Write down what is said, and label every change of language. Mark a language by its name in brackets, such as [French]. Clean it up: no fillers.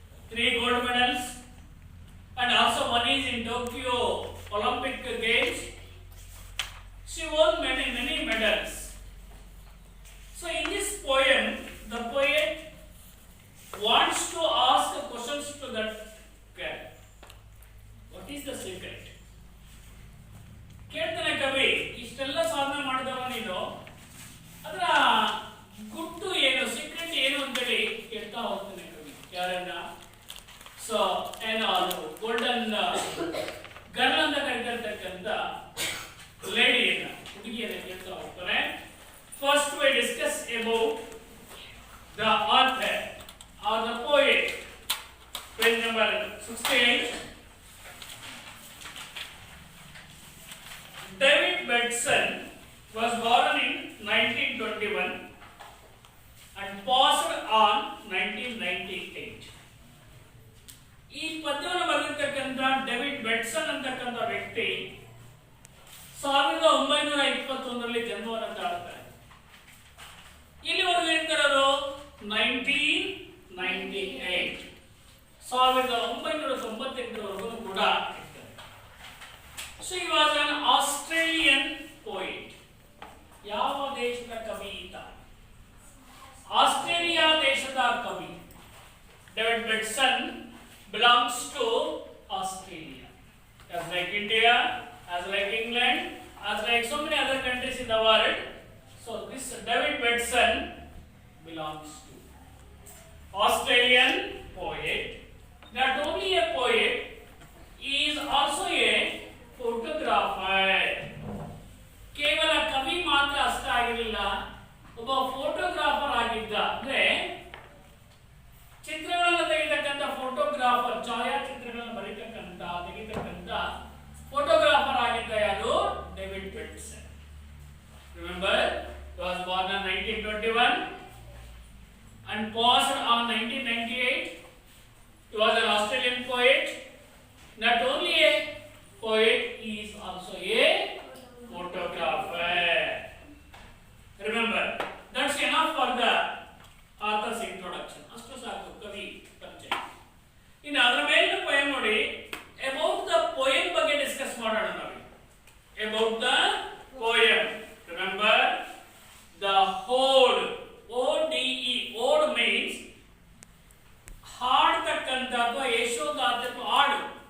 [English] 3 gold medals, and also one is in Tokyo Olympic Games. She won many medals. So in this poem, the poet wants to ask questions to that girl. What is the secret? [Kannada] ಕೇಳ್ತಾನೆ ಕವಿ, ಇಷ್ಟೆಲ್ಲ ಸಾಧನೆ ಮಾಡಿದವ ನೀನು, ಅದರ ಗುಟ್ಟು ಏನು, secret ಏನು ಅಂತೇಳಿ ಕೇಳ್ತಾ ಹೋಗ್ತಾನೆ ಕವಿ. ಯಾರನ್ನ? ಸೊ ಏನೋ ಅದು ಗೋಲ್ಡನ್ ಗರ್ಲ್ ಅಂತ ಕರೀತಿರ್ತಕ್ಕಂಥ ಲೇಡಿಯನ್ನ, ಹುಡುಗಿಯನ್ನ ಕೇಳ್ತಾ ಹೋಗ್ತಾನೆ. [English] First we discuss about the author or the poet. Page number 68. David Bateson was born in 1921 and passed on 1998. [Kannada] ಈ ಪದ್ಯವನ್ನು ಬರೆದಿರ್ತಕ್ಕಂಥ ಡೇವಿಡ್ ಬೆಟ್ಸನ್ ಅಂತಕ್ಕಂಥ ವ್ಯಕ್ತಿ 1921ರಲ್ಲಿ ಜನ್ಮವನ್ನು ತಾಳ್ತಾರೆ. ಇಲ್ಲಿವರೆಗೂ ಇರ್ತಾರೋ 1998, 1998ವರೆಗೂ ಕೂಡ ಇರ್ತಾರೆ. [English] So he was an Australian poet. [Kannada] ಯಾವ ದೇಶದ ಕವಿ ಈತ? ಆಸ್ಟ್ರೇಲಿಯಾ ದೇಶದ ಕವಿ. [English] David Bateson belongs to Australia, as like India, as like England, as like so many other countries in the world. So this David Bateson belongs to Australian poet. Not only a poet, he is also a photographer. [Kannada] ಕೇವಲ ಕವಿ ಮಾತ್ರ ಅಷ್ಟೇ ಆಗಿರಲಿಲ್ಲ, ಒಬ್ಬ photographer ಆಗಿದ್ದ. ಅಂದ್ರೆ ಚಿತ್ರಗಳನ್ನು ತೆಗೆತಕ್ಕಂಥ photographer, ಛಾಯಾಚಿತ್ರಗಳನ್ನು ತೆಗೆತಕ್ಕಂಥ ಫೋಟೋಗ್ರಾಫರ್ ಆಗಿದ್ದ ಯಾರು? David ಬೆಟ್ಸನ್. [English] Remember, he was born in 1921 and passed on 1998. He was an Australian poet. Not only a poet, he is also a photographer. Remember, that's enough for the author's introduction. [Kannada] ಅಷ್ಟು ಸಾಕು ಕವಿ ಪರಿಚಯ. ಇನ್ನು ಅದರ ಮೇಲಿನ poem ನೋಡಿ, [English] about the poem [Kannada] ಬಗ್ಗೆ discuss ಮಾಡೋಣ ನಾವು. [English] About the poem. Remember, the ode. ODE. Ode means [Kannada] ಹಾಡ್ತಕ್ಕಂಥ ಅಥವಾ ಯಶೋಗಾಥಕ ಹಾಡು.